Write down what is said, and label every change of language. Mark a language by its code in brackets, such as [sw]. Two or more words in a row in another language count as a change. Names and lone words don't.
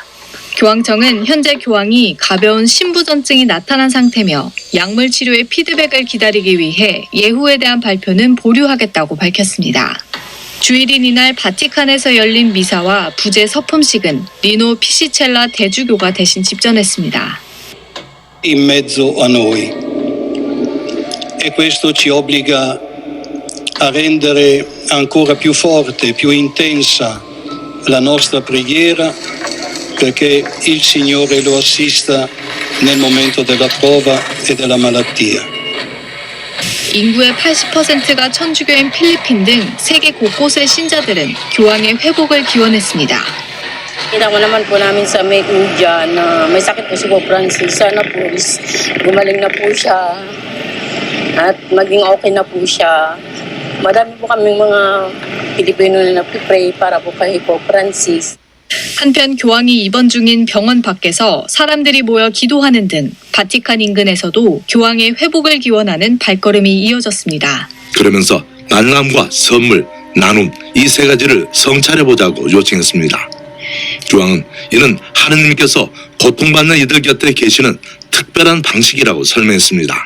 [ko] 교황청은 현재 교황이 가벼운 심부전증이 나타난 상태며 약물 치료의 피드백을 기다리기 위해 예후에 대한 발표는 보류하겠다고 밝혔습니다. 주일인 이날 바티칸에서 열린 미사와 부제 서품식은 리노 피시첼라 대주교가 대신 집전했습니다. [it] In mezzo a noi. E questo ci obbliga a rendere ancora più forte, più intensa la nostra preghiera perché il Signore lo assista nel momento della prova e della malattia. [ko] 인구의 80%가 천주교인 필리핀 등 세계 곳곳의 신자들은 교황의 회복을 기원했습니다. [tl] Kita mo naman po namin sa media na may sakit po si Pope Francis. Sana po gumaling na po siya at maging okay na po siya. Madami po kaming mga Pilipino na nagpipray para po kay Pope Francis. [ko] 한편 교황이 입원 중인 병원 밖에서 사람들이 모여 기도하는 등 바티칸 인근에서도 교황의 회복을 기원하는 발걸음이 이어졌습니다. 그러면서 만남과 선물, 나눔 이 세 가지를 성찰해보자고 요청했습니다. 교황은 이는 하느님께서 고통받는 이들 곁에 계시는 특별한 방식이라고 설명했습니다.